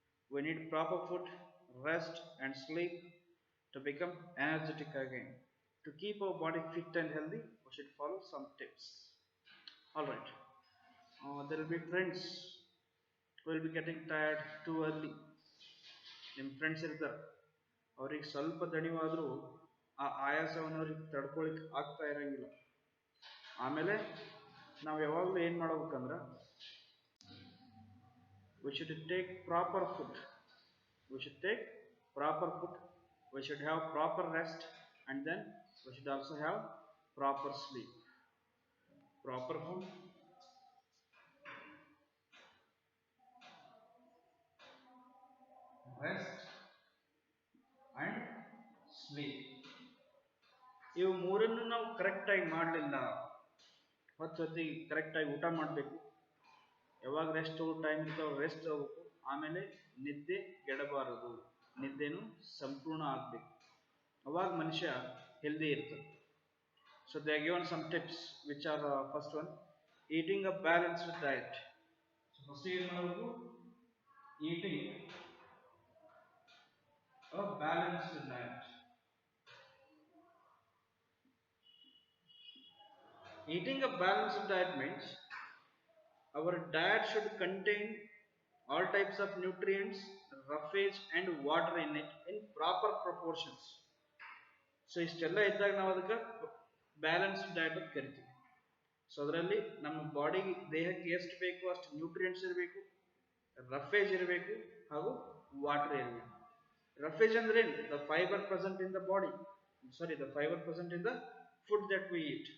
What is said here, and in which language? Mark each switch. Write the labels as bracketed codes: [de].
[en] We need proper food, rest and sleep to become energetic again. To keep our body fit and healthy, we should follow some tips. Alright, there will be friends who will be getting tired too early. [kn] ನಿಮ್ಮ friends ಇರ್ತಾರೆ, ಅವ್ರಿಗೆ ಸ್ವಲ್ಪ ದಣಿವಾದರೂ ಆ ಆಯಾಸವನ್ನು ಅವ್ರಿಗೆ ತಡ್ಕೊಳಿಕ್ ಆಗ್ತಾ ಇರಂಗಿಲ್ಲ. ಆಮೇಲೆ ನಾವು ಯಾವಾಗಲೂ ಏನು ಮಾಡ್ಬೇಕಂದ್ರೆ, [en] we should take proper food. We should take proper food. We should have proper rest, and then we should also have proper sleep. Proper food, rest and sleep. [kn] ಇವು ಮೂರನ್ನು ನಾವು ಕರೆಕ್ಟಾಗಿ ಮಾಡಲಿಲ್ಲ, ಹೊತ್ತೊತ್ತಿಗೆ ಕರೆಕ್ಟಾಗಿ ಊಟ ಮಾಡಬೇಕು, ಯಾವಾಗ ರೆಸ್ಟ್ ಟೈಮ್ ಇರ್ತಾವ ರೆಸ್ಟ್ ಹೋಗ್ಬೇಕು, ಆಮೇಲೆ ನಿದ್ದೆ ಗೆಡಬಾರದು, ನಿದ್ದೆನು ಸಂಪೂರ್ಣ ಆಗಬೇಕು, ಅವಾಗ ಮನುಷ್ಯ ಹೆಲ್ದಿ ಇರ್ತದೆ. [en] So they given some tips which are first one, eating a balanced diet. So first [kn] ಏನು ಮಾಡಬೇಕು, [en] Eating a balanced diet. Eating a balanced diet means our diet should contain all types of nutrients, roughage and water in it in proper proportions. [kn] So ಇಷ್ಟೆಲ್ಲ ಇದ್ದಾಗ ನಾವು ಅದಕ್ಕೆ balanced diet ಅಂತ ಕರಿತೀವಿ. So ಅದರಲ್ಲಿ ನಮ್ಮ ಬಾಡಿಗೆ ದೇಹಕ್ಕೆ ಎಷ್ಟು ಬೇಕು ಅಷ್ಟು ನ್ಯೂಟ್ರಿಯೆಂಟ್ಸ್ ಇರಬೇಕು, ರಫೇಜ್ ಇರಬೇಕು ಹಾಗೂ ವಾಟರ್ ಇರಬೇಕು. ರಫೇಜ್ ಅಂದ್ರೆ ಏನು? [en] The fibre present in the body, the fibre present in the food that we eat.